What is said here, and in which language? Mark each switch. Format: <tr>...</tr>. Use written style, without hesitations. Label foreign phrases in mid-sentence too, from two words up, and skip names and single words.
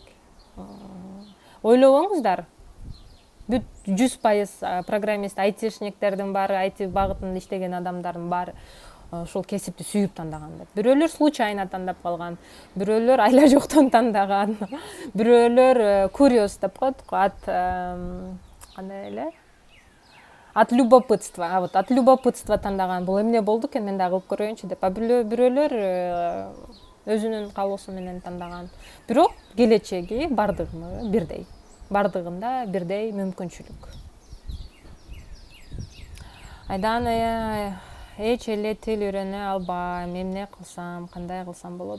<ky>Ойлобоңуздар, бүт 100% программист, айтишниктердин баары, айти багытында иштеген адамдардын баары ушул кесипти сүйүп тандаган деп. Бирөөлөр случайно тандап калган, бирөөлөр айла жоктон тандаган, бирөөлөр куриоз деп коет, кандай эле?</ky> <ru>От любопытства. Вот от любопытства тандаган.</ru> <ky>Бул эмне болду экен, мен да кылып көрөйүнчү деп. Бирөөлөр өзүнүн каалоосу менен тандаган. Бирок келечеги бардыгында бирдей. Бардыгында бирдей мүмкүнчүлүк. Айдан эч эле тил үйрөнө албайм, эмне кылсам, кандай кылсам болот?</ky>